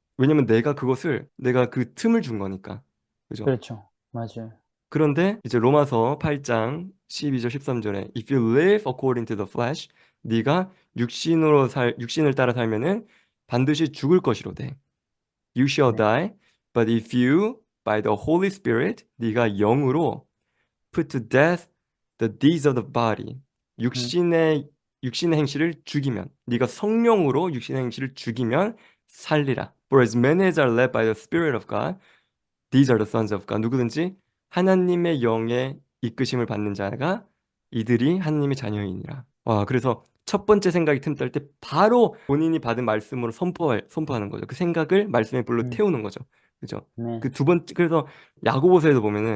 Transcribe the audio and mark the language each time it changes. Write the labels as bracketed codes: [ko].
[ko] 왜냐면 내가 그 틈을 준 거니까. 그죠? 그렇죠. 맞아요. 그런데 이제 로마서 8장 12절 13절에 [en] If you live according to the flesh, [ko] 네가 육신을 따라 살면은 반드시 죽을 것이로되. [en] You shall [ko] 네. [en] die. But if you, by the Holy Spirit, [ko] 네가 영으로 [en] put to death the deeds of the body. [ko] 음, 육신의 행실을 죽이면 네가 성령으로 육신의 행실을 죽이면 살리라. [en] For as many as are led by the Spirit of God, these are the sons of God. [ko] 누구든지 하나님의 영의 이끄심을 받는 자가 이들이 하나님의 자녀이니라. 와, 그래서 첫 번째 생각이 틈탈 때 바로 본인이 받은 말씀으로 선포하는 거죠. 그 생각을 말씀의 불로 음, 태우는 거죠. 그죠? 네, 그 두 번째, 그래서 야고보서에도 보면은,